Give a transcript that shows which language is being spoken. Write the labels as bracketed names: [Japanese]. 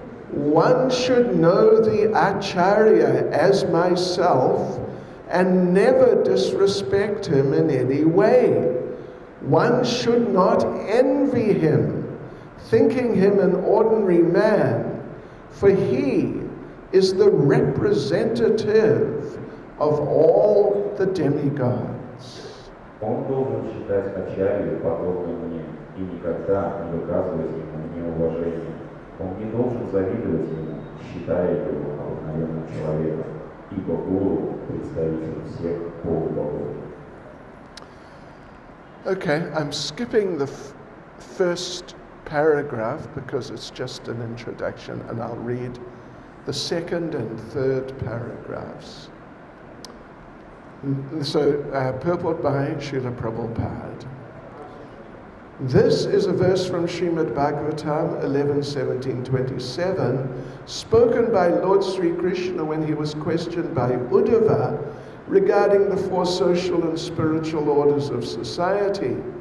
[English] One should know the Acharya as myself and never disrespect him in any way. One should not envy him, thinking him an ordinary man, for he is the representative of all the demigods. [Russian] Он должен считать Ачарью подобным мне и никогда не выказывать ему неуважения. Он не должен завидовать ему, считая его обыкновенным человеком, ибо Гуру – представитель всех полубогов. [English] Okay, I'm skipping the first paragraph because it's just an introduction, and I'll read the second and third paragraphs. So, purport by Srila Prabhupada. This is a verse from Srimad Bhagavatam 11:17-27, spoken by Lord Sri Krishna when he was questioned by Uddhava regarding the four social and spiritual orders of society.